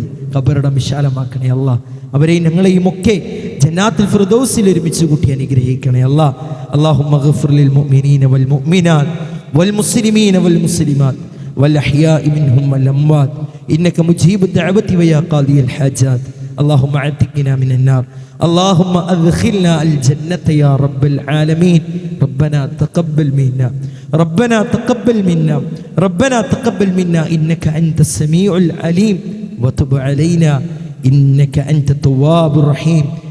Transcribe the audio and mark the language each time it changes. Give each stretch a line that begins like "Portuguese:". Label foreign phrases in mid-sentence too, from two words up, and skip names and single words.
Malayalam: ഖബറിടം വിശാലമാക്കണേ അല്ലാ. അവരെയും ഞങ്ങളെയും ഒക്കെ ജന്നാത്തുൽ ഫിർദൗസിൽ ഒരുമിച്ച് കൂട്ടി അനുഗ്രഹിക്കണേ അല്ലാ.
Arabic: اللهم اغفر للمؤمنين والمؤمنات والمسلمين والمسلمات والأحياء منهم والأموات إنك مجيب الدعوة ويا قاضي الحاجات. اللهم اعتقنا من النار، اللهم ادخلنا الجنة يا رب العالمين. ربنا تقبل منا، ربنا تقبل منا، ربنا تقبل منا إنك أنت السميع العليم وتب علينا إنك أنت التواب الرحيم.